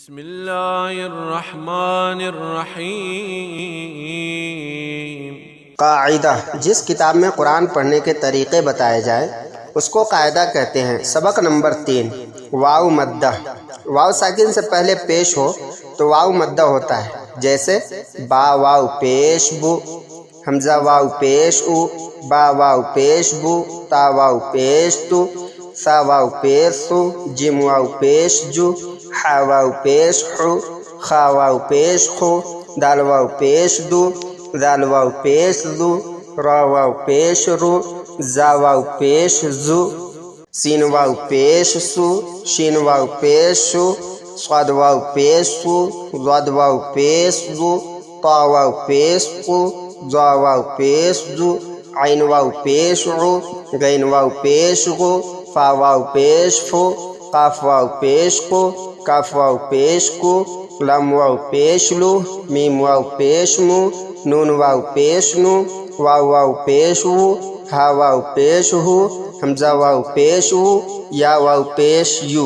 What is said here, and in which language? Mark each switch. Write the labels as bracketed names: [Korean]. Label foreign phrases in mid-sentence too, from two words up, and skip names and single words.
[Arabic] بسم اللہ الرحمن الرحیم۔ [Urdu] قاعدہ، جس کتاب میں قرآن پڑھنے کے طریقے بتائے جائیں اس کو قاعدہ کہتے ہیں۔ سبق نمبر 3، واو مدہ۔ واو ساکن سے پہلے پیش ہو تو واو مدہ ہوتا ہے، جیسے با واو پیش بو، حمزہ واو پیش او، با واو پیش بو، تا واو پیش تو، سا واو پیش سو، جیم واو پیش جو، حا واو پیش حو، خا واو پیش خو، دال واو پیش دو، ذال واو پیش ذو، را واو پیش رو، زا واو پیش زو، سین واو پیش سو، شین واو پیش شو، صاد واو پیش سو، ضاد واو پیش ذو، طا واو پیش قو، ضا واو پیش ذو، عین واو پیش عو، غین واو پیش غو، فا واو پیش فو، قاف واو پیش قو، کاف واو پیش کو، لام واو پیش لو، میم واو پیش مو، نون واو پیش نو، واو واو پیش وو، ہا واو پیش ہو، حمزہ واو پیش وو، یا واو پیش یو۔